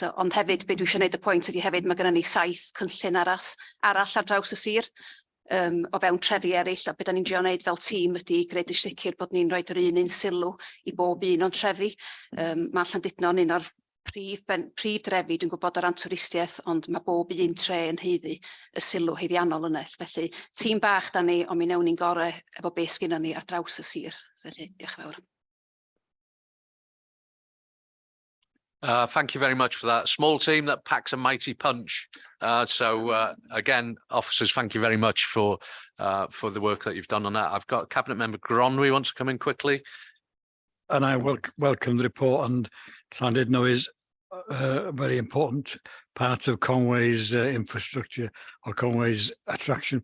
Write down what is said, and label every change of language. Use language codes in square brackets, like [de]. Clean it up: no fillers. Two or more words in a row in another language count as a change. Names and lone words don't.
[cy] So, ond hefyd, be dwi eisiau gwneud y pwynt ydy hefyd, mae gennym ni 7 cynllun arall ar draws y sir o fewn trefi eraill, a beth da ni'n drio wneud fel tîm ydy gwneud yn sicr bod ni'n rhoid yr un sylw i bob un o'n trefi. Mae Llandudno'n un o'r prif drefi, dwi'n gwybod o ran twristiaeth, ond mae bob un tre yn heiddi y sylw heiddiannol yna. Felly, tîm bach da ni, ond mi newn ni'n gorau efo beth sgynnon ni ar draws y sir. Felly, diolch yn fawr. [en] Thank you very much for that. Small team that packs a mighty punch. Again, officers, thank you very much for the work that you've done on that. I've got Cabinet Member Gronwy wants to come in quickly. And I welcome the report, and Llandudno is a very important part of Conway's infrastructure or Conway's attraction.